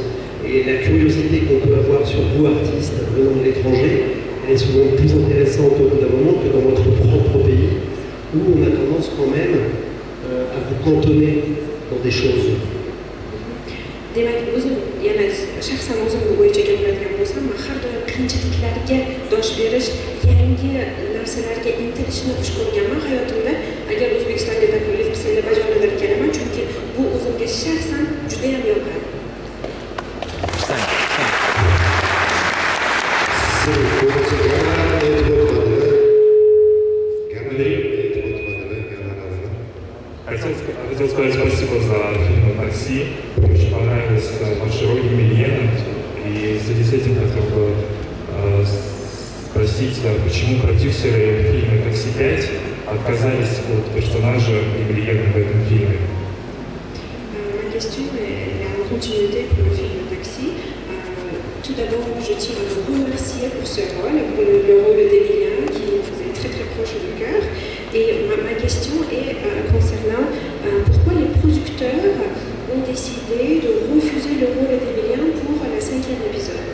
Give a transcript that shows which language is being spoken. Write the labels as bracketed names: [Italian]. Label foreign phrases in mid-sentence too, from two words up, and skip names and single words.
[French] Et la curiosité qu'on peut avoir sur vous, artistes, venant de l'étranger, elle est souvent plus intéressante au bout d'un moment que dans votre propre pays, où on a tendance quand même à vous cantonner dans des choses. [Uzbek] Demak, o'zim yana shaxsan o'zim bo'yicha gapiradigan bo'lsam, men har doim qiyinchiliklarga dosh berish, yangi narsalarga intilishni xush ko'rganman hayotimda. Agar O'zbekistonga taklif qilsanglar bajonalar kelaman, chunki bu o'zimga shaxsan juda ham yoqadi. [Russian] Хотел сказать спасибо за фильм «Такси». Мне очень понравилась ваша роль Емельяна. И в связи с этим хотел бы спросить, почему продюсеры фильма «Такси 5» отказались от персонажа Емельяна в этом фильме? [French] Ma question est en continuité pour le film Taxi. Tout d'abord, je tiens à vous remercier pour ce rôle, pour le rôle d'Emilien qui vous est très très proche du cœur. Et ma question est concernant pourquoi les producteurs ont décidé de refuser le rôle d'Emilien pour le 5e épisode.